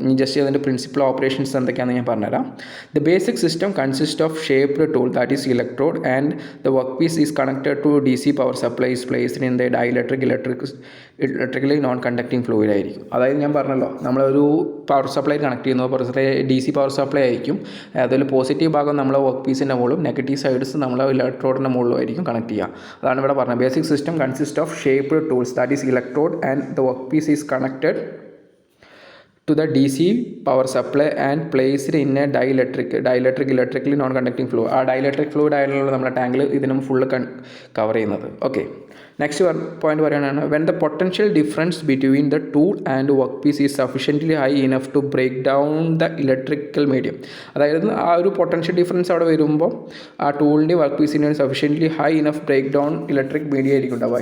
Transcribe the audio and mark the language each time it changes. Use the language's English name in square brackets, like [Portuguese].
[Malayalam] ഇനി ജസ്റ്റ് അതിൻ്റെ principal operations എന്തൊക്കെയാണെന്ന് ഞാൻ പറഞ്ഞുതരാം. [English] The basic system consist of shaped tool that is electrode and the work piece is connected to DC power supply is placed in the electrically non conducting fluid ആയിരിക്കും. [Malayalam] അതായത് ഞാൻ പറഞ്ഞല്ലോ, നമ്മളൊരു power supply connect ചെയ്യുന്നു. Power supply DC power supply ആയിരിക്കും. അതിൽ positive ഭാഗം നമ്മളെ വർക്ക് പീസിൻ്റെ മുകളിലും നെഗറ്റീവ് സൈഡ്സ് നമ്മളെ ഇലക്ട്രോഡിൻ്റെ മുകളിലും ആയിരിക്കും കണക്ട് ചെയ്യുക. അതാണ് ഇവിടെ പറഞ്ഞത്. [English] Basic system consist of shaped tools that is electrode and the workpiece is connected to the DC power supply and placed in a electrically non-conducting fluid. [Malayalam] ആ ഡൈഇലക്ട്രിക് ഫ്ലൂയിഡ് ആയിട്ടുള്ള നമ്മുടെ ടാങ്കിൽ ഇതിനും ഫുള്ള് കവർ ചെയ്യുന്നത്. [English] Okay, next point പറയാനാണ് when the potential difference between the tool and workpiece is sufficiently high enough to break down the electrical medium. [Malayalam] അതായത് ആ ഒരു പൊട്ടൻഷ്യൽ ഡിഫറൻസ് അവിടെ വരുമ്പോൾ ആ ടൂളിൻ്റെ വർക്ക് പീസിന് sufficiently high enough break down electric media ആയിരിക്കും ഉണ്ടാവുക.